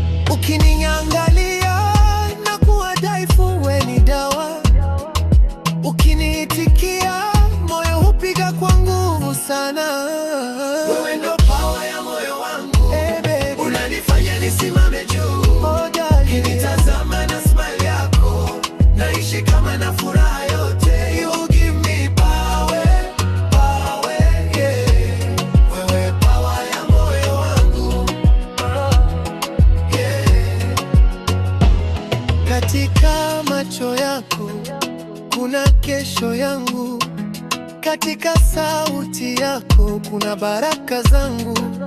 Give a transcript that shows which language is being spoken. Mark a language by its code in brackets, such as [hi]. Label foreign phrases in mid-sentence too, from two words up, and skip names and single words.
[sw] Ukiniangalia nakuwa dhaifu, we ni dawa, ukiniitikia moyo hupiga kwa nguvu sana. Wewe ndo power ya moyo wangu, eh, baby, unanifanya nisimame juu. Oh, darling, ukinitazama na smile yako, naishi kama na furaha yote. [en] You give me power, power, yeah. [sw] Wewe power ya moyo wangu, yeah. Katika macho yako kuna kesho yangu, katika sauti yako kuna baraka zangu.